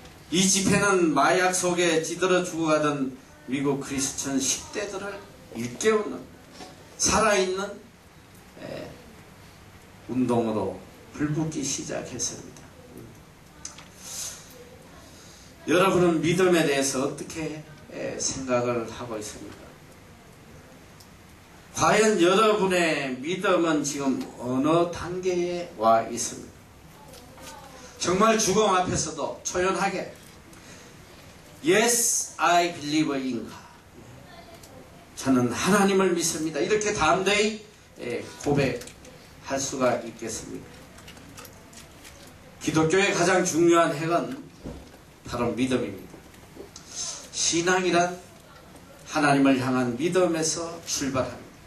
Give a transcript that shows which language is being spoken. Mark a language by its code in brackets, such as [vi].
[ko] 이 집회는 마약 속에 찌들어 죽어가던 미국 크리스천 10대들을 일깨우는 살아있는 운동으로 불붙기 시작했습니다. 여러분은 믿음에 대해서 어떻게 생각을 하고 있습니까? 과연 여러분의 믿음은 지금 어느 단계에 와 있습니까? 정말 죽음 앞에서도 초연하게 [en] Yes, I believe in God. [ko] 저는 하나님을 믿습니다. 이렇게 담대히 고백할 수가 있겠습니다. 기독교의 가장 중요한 핵은 바로 믿음입니다. 신앙이란 하나님을 향한 믿음에서 출발합니다.